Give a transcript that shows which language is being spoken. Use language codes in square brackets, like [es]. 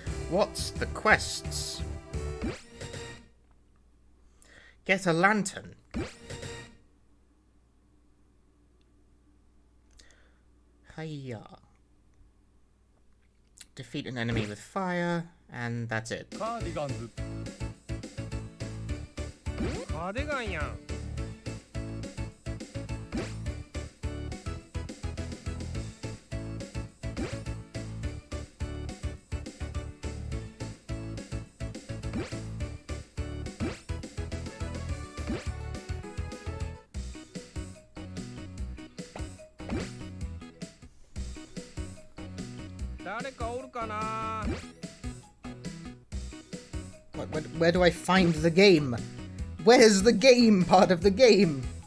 [en] What's the quests? Get a lantern. Hiya. Defeat an enemy with fire, and that's it. [ja] カーディガンズカーディガンやん 誰かおるかな [en] Where do I find the game? Where's the game part of the game?